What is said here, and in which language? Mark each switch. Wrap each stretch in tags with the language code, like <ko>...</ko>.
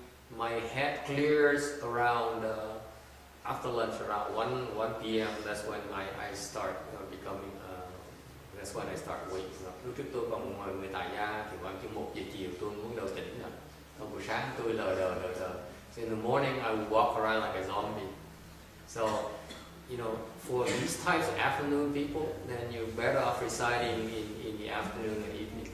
<en>My head clears around after lunch, around 1 p.m. That's when I start becoming. That's when I start waking up.</en> <vi>Lúc trước tôi còn người tại gia thì khoảng chừng 1 giờ chiều tôi muốn đầu tỉnh rồi. Còn buổi sáng sáng tôi lờ đờ.</vi> <en>So in the morning I would walk around like a zombie. So, you know, for these types of afternoon people, then you better off residing in the afternoon and evening.</en>